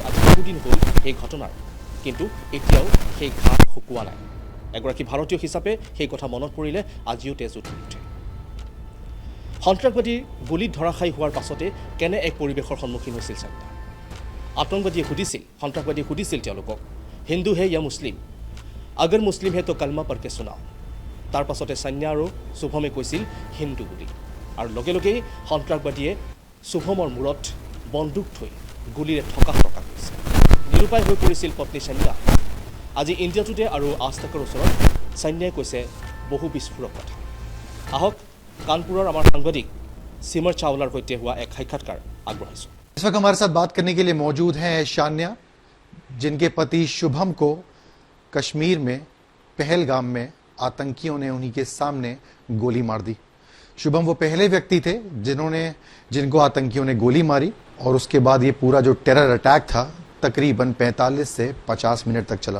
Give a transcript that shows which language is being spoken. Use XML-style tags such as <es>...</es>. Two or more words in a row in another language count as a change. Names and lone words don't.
<as>আজি বহুদিন হ'ল এই ঘটনাৰ, কিন্তু এতিয়াও সেই ঘাট শুকোৱা নাই। এগৰাকী ভাৰতীয় হিচাপে সেই কথা মনত পৰিলে আজিও তেজ উঠি উঠে। সন্ত্ৰাসবাদীৰ গুলীত ধৰাশায়ী হোৱাৰ পাছতে কেনে এক পৰিৱেশৰ সন্মুখীন হৈছিল সান্যা। সন্ত্ৰাসবাদীয়ে সুধিছিল তেওঁলোকক,</as> <hi>हिंदू है या मुस्लिम, अगर मुस्लिम है तो कलमा पढ़ के सुनाओ।</hi> <as>तार पाছতে সান্যা আৰু শুভমে কৈছিল হিন্দু বুলি, আৰু লগে লগেই সন্ত্ৰাসবাদীয়ে শুভমৰ মূৰত বন্দুক থৈ গুলীৰে ঠকা কৰিছিল। নিৰুপায় হৈ পৰিছিল পত্নী সান্যা। আজি ইণ্ডিয়া টুডে আৰু আজতকৰ ওচৰত সান্যাই কৈছে বহু বিস্ফোৰক কথা। আহক কানপুৰৰ আমাৰ সাংবাদিক সিমৰ চাওলাৰ সৈতে হোৱা এক সাক্ষাৎকাৰ আগবঢ়াইছোঁ।</as> <hi>इस वक्त हमारे साथ बात करने के लिए मौजूद हैं सान्या, जिनके पति शुभम को कश्मीर में पहलगाम में आतंकियों ने उन्हीं के सामने गोली मार दी। शुभम वो पहले व्यक्ति थे जिनको आतंकियों ने गोली मारी, और उसके बाद ये पूरा जो टेरर अटैक था तकरीबन 45 से 50 मिनट तक चला।</hi>